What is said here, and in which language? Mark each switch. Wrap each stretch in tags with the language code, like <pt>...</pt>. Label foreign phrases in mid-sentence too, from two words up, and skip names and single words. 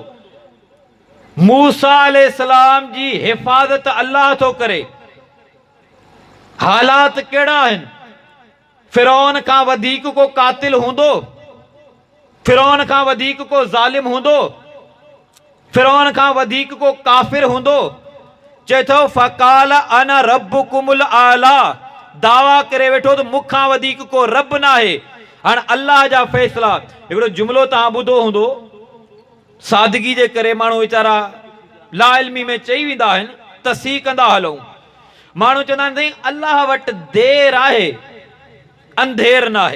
<sd>मूसा अलैहिस्सलाम जी हिफ़ाज़त अल्लाह थो करे। हालात कहिड़ा आहिनि? फ़िरौन खां वधीक को कातिल हूंदो? फ़िरौन खां वधीक को ज़ालिम हूंदो? फ़िरौन खां वधीक को काफ़िर हूंदो? चए थो</sd> <ar>فقال أنا ربكم الأعلى,</ar> <sd>दावा करे वेठो त मूंखां वधीक को रब न आहे। हाणे अल्लाह जा फ़ैसिला, हिकिड़ो जुमिलो तव्हां ॿुधो हूंदो, सादगी जे करे माण्हू वीचारा लाइल्मी में चई वेंदा आहिनि, तस्हीह कंदा हलूं। माण्हू चवंदा आहिनि साईं अल्लाह वटि देर आहे, अंधेर न आहे।</sd>